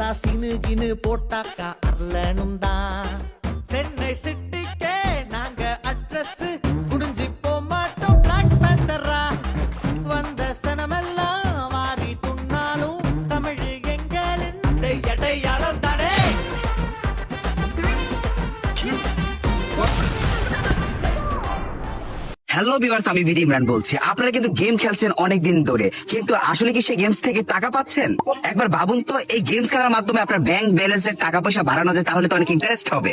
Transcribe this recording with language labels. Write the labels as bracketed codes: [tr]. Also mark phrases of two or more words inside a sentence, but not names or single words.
[ta] சினு கினு போட்டாக்கா அர்லனும் தான் சென்னை சிட்டிக்கே நாங்க அட்ரஸ் குடிஞ்சி போமாட்டோம் பிளாக் பேந்தரா வந்த சனமெல்லாம் வாரி துண்ணாலும் தமிழ் எங்களின் அடையாளம் தானே. [en] hello viewers, [bn] আমি ভিডি ইমরান বলছি। আপনারা কিন্তু গেম খেলছেন অনেক দিন ধরে, কিন্তু আসলে কি সেই গেমস থেকে টাকা পাচ্ছেন? একবার ভাবুন তো, এই গেমস খেলার মাধ্যমে আপনার [en] bank balance [bn] টাকা পয়সা বাড়ানো যায়, তাহলে তো অনেক ইন্টারেস্ট হবে।